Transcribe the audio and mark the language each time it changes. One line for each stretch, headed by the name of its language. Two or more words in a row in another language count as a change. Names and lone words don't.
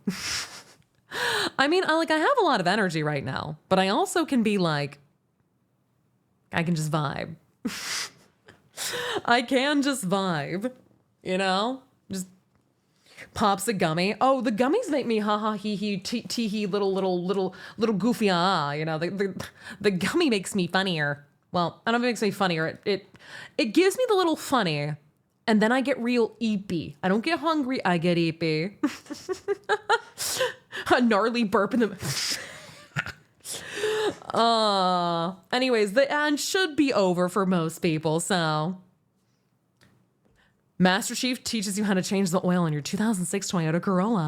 English: I mean, I have a lot of energy right now, but I also can be like, I can just vibe. I can just vibe, you know? Just pops a gummy. Oh, the gummies make me ha ha hee hee tee hee little goofy you know, the gummy makes me funnier. Well, I don't know if it makes me funnier. It gives me the little funny, and then I get real eepy. I don't get hungry, I get eepy. A gnarly burp in the anyways, the ad should be over for most people, so Master Chief teaches you how to change the oil in your 2006 Toyota Corolla.